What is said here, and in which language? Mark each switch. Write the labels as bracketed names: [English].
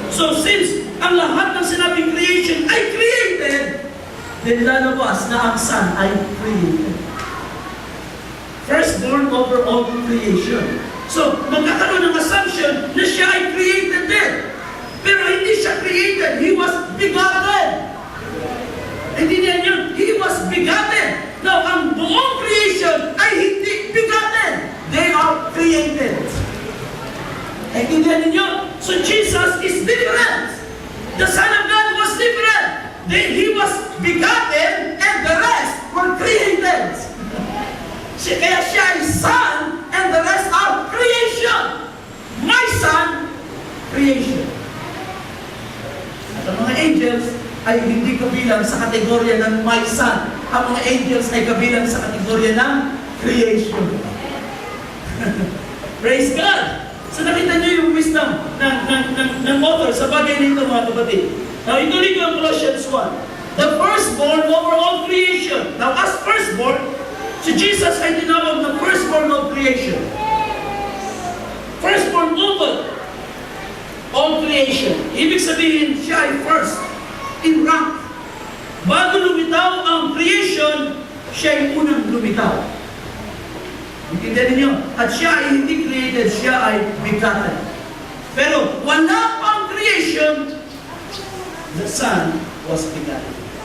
[Filipino] So since ang lahat ng sinabing creation ay created, then lalabas na ang Son ay created. [English] Firstborn over all creation. [Filipino] So, magkakaroon ng assumption na siya ay created din. Pero hindi siya created. [English] He was begotten. [Filipino] Hindi niya yun. [English] He was begotten. [Filipino] Now, ang buong creation ay hindi begotten. [English] They are created. [Filipino] Naintindihan ninyo? [English] So Jesus is different. The Son of God was different. He was begotten and the rest were created. [Filipino] Kaya siya ay [English] Son and the rest are creation. My Son, creation. [Filipino] At ang mga angels ay hindi kabilang sa kategorya ng my Son. Ang mga angels ay kabilang sa kategorya ng creation. [English] Praise God! [Filipino] So nakita niyo yung wisdom ng author sa bagay nito, mga kapatid. [English] Now, [Filipino] ituloy ko ang [English] Colossians 1. The firstborn over all creation. [Filipino] Now, as firstborn, si Jesus ay tinawag ng firstborn of creation. [English] Firstborn over all creation. [Filipino] Ibig sabihin, siya ay first in rank. Bago lumitaw ang creation, siya ay unang lumitaw. Intindihan ninyo? At siya ay hindi created, siya ay begotten. Pero wala pang [English] creation, the Son was begotten.